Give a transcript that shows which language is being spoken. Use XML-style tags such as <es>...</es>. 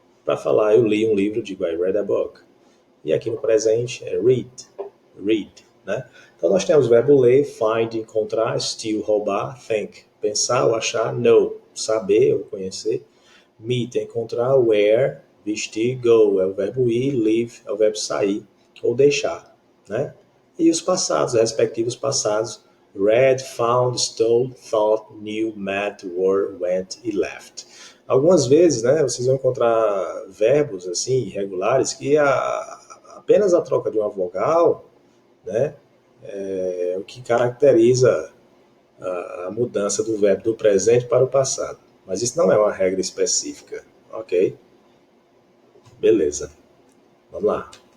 <pt>Para falar, eu li um livro, digo</pt> <en>I read a book.</en> <pt>E aqui no presente é read, né? Então nós temos o verbo ler, find, encontrar, steal, roubar, think, pensar ou achar, know, saber ou conhecer, meet, encontrar, wear, vestir, go, é o verbo ir, leave, é o verbo sair ou deixar, né? E os passados, os respectivos passados,</pt> <en>read, found, stole, thought, knew, met, were, went e left.</en> <pt>Algumas vezes, né, vocês vão encontrar verbos assim irregulares que apenas a troca de uma vogal né? É o que caracteriza a mudança do verbo do presente para o passado. Mas isso não é uma regra específica, ok? Beleza, vamos lá.</pt>